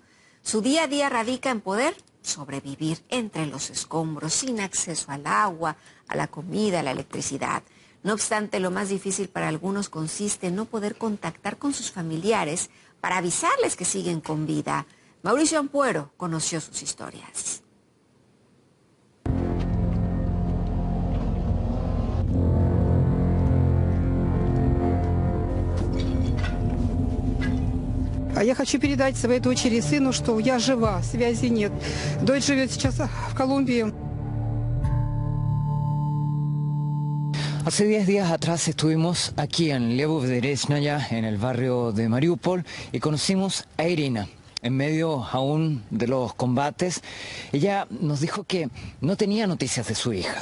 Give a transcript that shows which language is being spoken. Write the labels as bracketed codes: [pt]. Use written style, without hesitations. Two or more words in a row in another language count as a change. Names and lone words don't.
[es] Su día a día radica en poder sobrevivir entre los escombros, sin acceso al agua, a la comida, a la electricidad. No obstante, lo más difícil para algunos consiste en no poder contactar con sus familiares para avisarles que siguen con vida. Mauricio Ampuero conoció sus historias. [ru] Я хочу передать своей дочери и сыну, что я жива, связи нет. Дочь живет сейчас в Колумбии. [es] Hace 10 días atrás estuvimos aquí en Lvov-Dereshnaya, en el barrio de Mariupol, y conocimos a Irina. En medio aún de los combates, ella nos dijo que no tenía noticias de su hija.